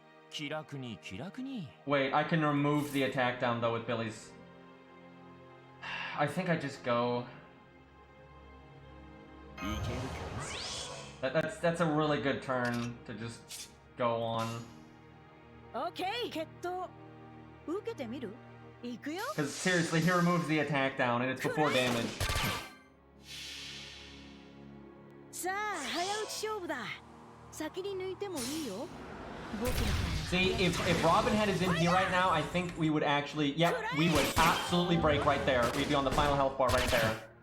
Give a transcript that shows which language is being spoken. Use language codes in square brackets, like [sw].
[ja] 気楽に気楽に [en] Wait, I can remove the attack down, though, with Billy's... I think I just go... [ja] いけるか [en] That's a really good turn to just go on. Okay, [ja] 決闘受けてみる？行くよ。 [en] Because seriously, he removes the attack down, and it's before damage. [ja] さあ、早打ち勝負だ。先に抜いてもいいよ。僕だから。 [en] See, if Robin had his MP right now, I think we would actually... Yep, we would absolutely break right there. We'd be on the final health bar right there.